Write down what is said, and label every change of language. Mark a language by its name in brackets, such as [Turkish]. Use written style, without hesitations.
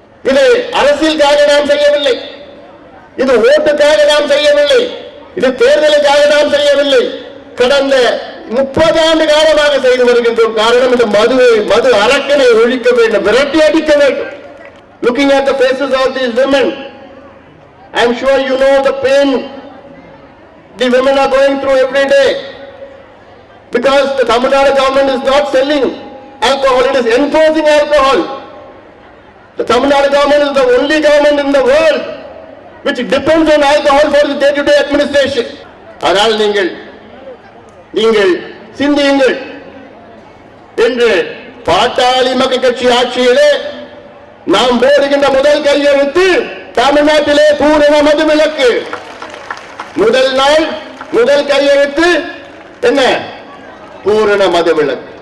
[Tamil] இது அரசியலுக்காக நாம் செய்யவில்லை, இது ஓட்டுக்காக நாம் செய்யவில்லை, இது தேர்தலுக்காக நாம் செய்யவில்லை. கடந்த 30 ஆண்டு காலமாக செய்து வருகின்றோம். காரணம், இந்த மது அரக்கனை ஒழிக்க வேண்டும், விரட்டி அடிக்க வேண்டும். [English] Looking at the faces of these women, I am sure you know the pain the women are going through every day, because the Tamil Nadu government is not selling alcohol, it is enforcing alcohol. The Tamil Nadu government is the only government in the world which depends on alcohol for the day-to-day administration. [Tamil] ஆனால் நீங்கள் சிந்தியுங்கள் என்று பாட்டாளி மக்கள் கட்சி ஆட்சியிலே நாம் போடுகின்ற முதல் கையெழுத்து தமிழ்நாட்டிலே பூரண மதுவிலக்கு. முதல் நாள் முதல் கையெழுத்து என்ன? பூரண மதுவிலக்கு.